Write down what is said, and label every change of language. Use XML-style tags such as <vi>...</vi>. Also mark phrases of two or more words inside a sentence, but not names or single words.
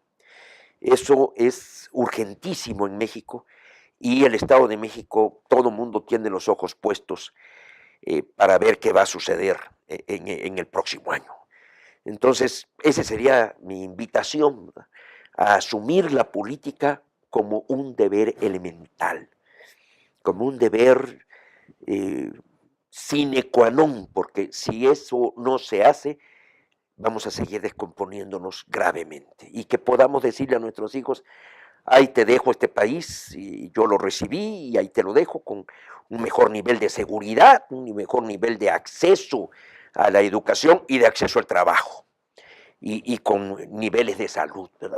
<es>Eso es urgentísimo en México y el Estado de México, todo el mundo tiene los ojos puestos para ver qué va a suceder en el próximo año. Entonces, esa sería mi invitación, ¿verdad? A asumir la política como un deber elemental, como un deber</es> <la>sine qua non,</la> <es>porque si eso no se hace, vamos a seguir descomponiéndonos gravemente y que podamos decirle a nuestros hijos, ahí te dejo este país y yo lo recibí y ahí te lo dejo con un mejor nivel de seguridad, un mejor nivel de acceso a la educación y de acceso al trabajo y con niveles de salud, ¿verdad?</es>